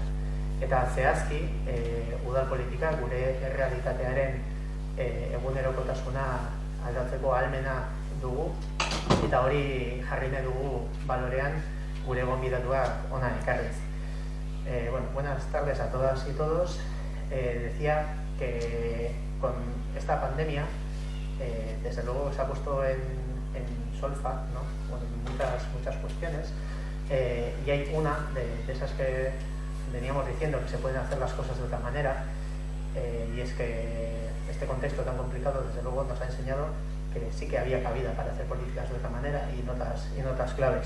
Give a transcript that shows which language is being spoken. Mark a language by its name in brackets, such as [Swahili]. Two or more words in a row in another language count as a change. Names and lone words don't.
[Basque] Eta zehazki, udal politika gure errealitatearen egunerokotasuna aldatzeko ahalmena dugu, eta hori jarri nahi dugu balorean gure gonbidatuak hona ekarriz. [Spanish] Bueno, buenas tardes a todas y todos. Decía que con esta pandemia, desde luego se ha puesto en solfa, ¿no? Bueno, muchas cuestiones, y hay una de esas que veníamos diciendo que se pueden hacer las cosas de otra manera, y es que este contexto tan complicado desde luego nos ha enseñado que sí que había cabida para hacer políticas de otra manera y en otras claves.